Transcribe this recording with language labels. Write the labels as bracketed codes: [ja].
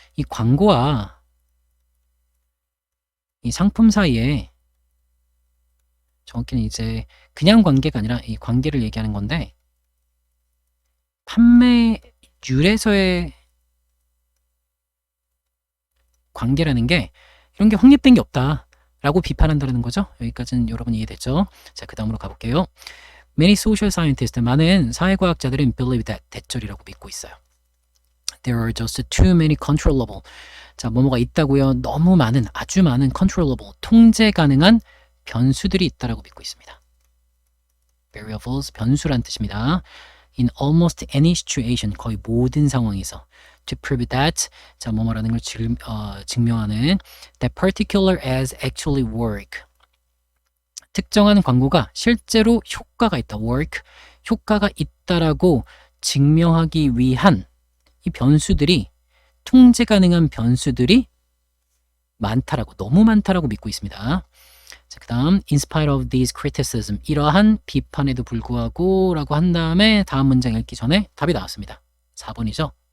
[ko] 이 광고와 이 상품 사이에 정확히는 이제 그냥 관계가 아니라 이 관계를 얘기하는 건데 판매율에서의 관계라는 게 이런 게 확립된 게 없다라고 비판한다는 거죠. 여기까지는 여러분 이해됐죠? 자, 그 다음으로 가볼게요. [en] Many social scientists, [ko] 많은 사회과학자들은 [en] believe that, [ko] 대절이라고 믿고 있어요. [en] There are just too many controllable. [ko] 자, 뭐뭐가 있다고요. 너무 많은, 아주 많은 [en] controllable, [ko] 통제 가능한 변수들이 있다라고 믿고 있습니다. Variables, 변수란 뜻입니다. [en] In almost any situation, [ko] 거의 모든 상황에서. [en] To prove that, [ko] 자, 뭐뭐라는 걸 증명하는 [en] that particular ads actually work. [ko] 특정한 광고가 실제로 효과가 있다. work, 효과가 있다라고 증명하기 위한 이 변수들이, 통제 가능한 변수들이 많다라고, 너무 많다라고 믿고 있습니다. 자, 그 다음 [en] in spite of these criticism, [ko] 이러한 비판에도 불구하고 라고 한 다음에 다음 문장 읽기 전에 답이 나왔습니다. 4번이죠.